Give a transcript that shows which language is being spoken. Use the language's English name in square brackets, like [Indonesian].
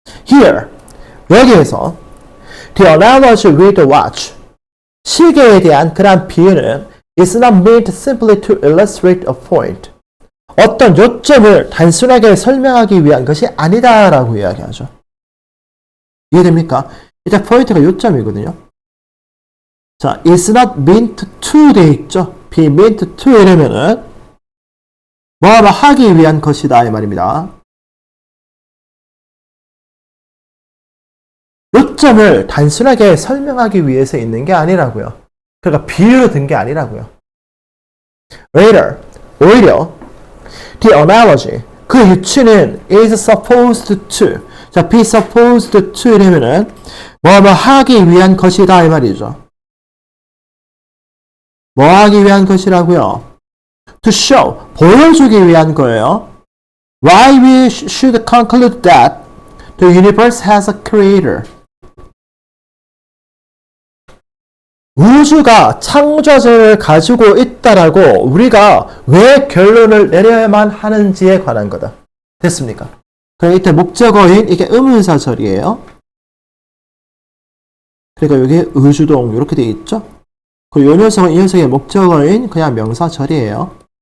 [English] Here, [Korean] 여기에서 [English] the analogy with the watch, [Korean] 시계에 대한 그러한 비유는 [English] is not meant simply to illustrate a point. [Korean] 어떤 요점을 단순하게 설명하기 위한 것이 아니다라고 이야기하죠. 이해됩니까? 일단 포인트가 요점이거든요. [English] 자, is not meant to [Korean] 돼 있죠. [English] be meant to [Korean] 이러면은 뭐 하기 위한 것이다 이 말입니다. 요점을 단순하게 설명하기 위해서 있는 게 아니라고요. 그러니까 비유로 든 게 아니라고요. [English] Later, [Korean] 오히려 [English] the analogy, [Korean] 그 유추는 [English] is supposed to, [Korean] 자, [English] be supposed to [Korean] 이러면은 뭐 하기 위한 것이다 이 말이죠. 뭐 하기 위한 것이라고요? [English] To show, [Korean] 보여주기 위한 거예요. [English] Why we should conclude that the universe has a creator. [Korean] 우주가 창조자를 가지고 있다라고 우리가 왜 결론을 내려야만 하는지에 관한 거다. 됐습니까? 그럼 이때 목적어인 이게 의문사절이에요. 그러니까 여기 의주동 이렇게 되어 있죠. 그리고 이 녀석은 이 녀석의 목적어인 그냥 명사절이에요.